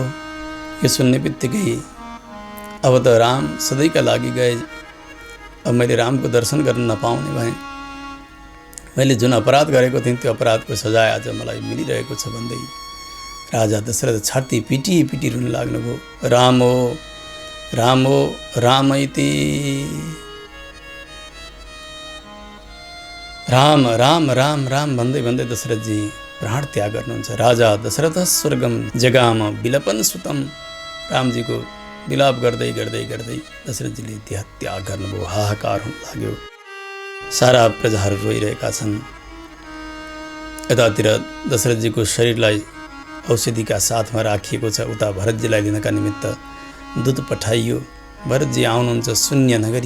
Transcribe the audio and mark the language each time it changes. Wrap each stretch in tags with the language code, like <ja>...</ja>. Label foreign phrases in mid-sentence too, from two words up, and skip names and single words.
<ne>यो सुन्ने बित्तिकै अब त राम सधैँका लागि गए, अब मैले रामको दर्शन गर्न नपाउने भएँ, मैले जुन अपराध गरेको थिएँ त्यो अपराधको सजाय आज मलाई मिलिरहेको छ भन्दै राजा दशरथ छाती पिटी पिटी रुन लाग्नुभयो। राम हो, राम हो, रामैति, राम राम राम राम भन्दै भन्दै दशरथजी प्राण त्याग गर्नुहुन्छ।</ne> <sa>राजा दशरथ स्वर्गम जगाम विलपन सुतम।</sa> <ne>रामजीको विलाप गर्दै गर्दै गर्दै दशरथजीले देह त्याग गर्नुभयो। हाहाकार हुन लाग्यो। सारा प्रजाहरू रोइरहेका छन्। यतातिर दशरथजीको शरीरलाई औषधिका साथमा राखिएको छ। उता भरतजीलाई लिनका निमित्त दूत पठाइयो। भरतजी आउनुहुन्छ शून्य नगरी।</ne>